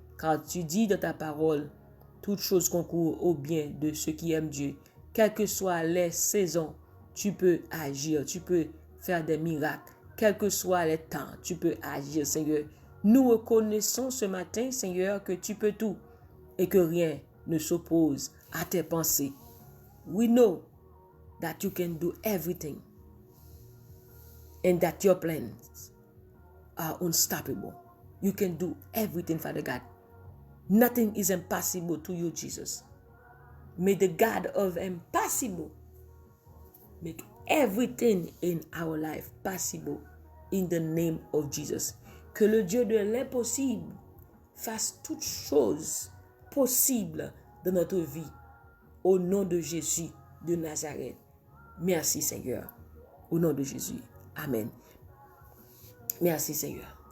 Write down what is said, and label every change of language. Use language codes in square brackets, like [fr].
[fr] Car tu dis dans ta parole, toutes choses concourent au bien de ceux qui aiment Dieu. Quelles que soient les saisons, tu peux agir, tu peux faire des miracles. Quels que soient les temps, tu peux agir, Seigneur. Nous reconnaissons ce matin, Seigneur, que tu peux tout et que rien ne s'oppose à tes pensées. [en] We know that you can do everything and that your plans are unstoppable. You can do everything, Father God. Nothing is impossible to you, Jesus. May the God of impossible make everything in our life possible in the name of Jesus. [fr] Que le Dieu de l'impossible fasse toutes choses possibles dans notre vie. Au nom de Jésus de Nazareth. Merci Seigneur. Au nom de Jésus. Amen. Merci Seigneur.